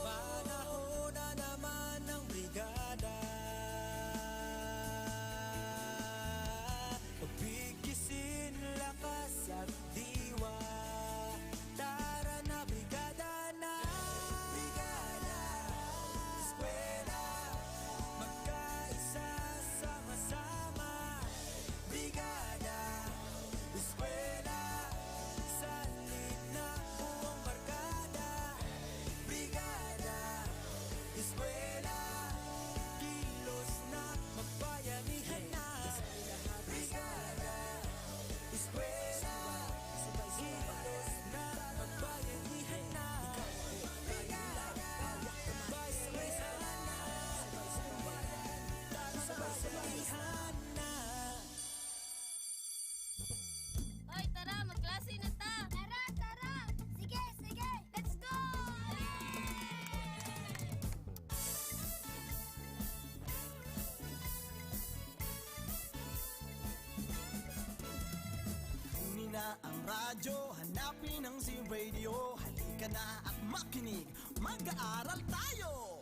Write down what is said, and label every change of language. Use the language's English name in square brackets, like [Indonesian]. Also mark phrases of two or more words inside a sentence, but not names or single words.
[Filipino] Panahon na naman ng brigada, pagbigisin lakas at diwa. Tara na, brigada na, brigada, eskwela, magkaisa, sama-sama. Brigada, eskwela, salin na buong barkada. Brigada, eskwela, kilos na, magbayanihan na. Brigada, eskwela, kilos na, magbayanihan na. Brigada, magbayanihan na. Magbayanihan na. Hoy, tara, magklase na ta! Tara, tara! Sige, sige! [English] Let's go! [Filipino] Kunin na ang radyo, hanapin ang Z-Radio. Halika na at makinig, mag-aaral tayo!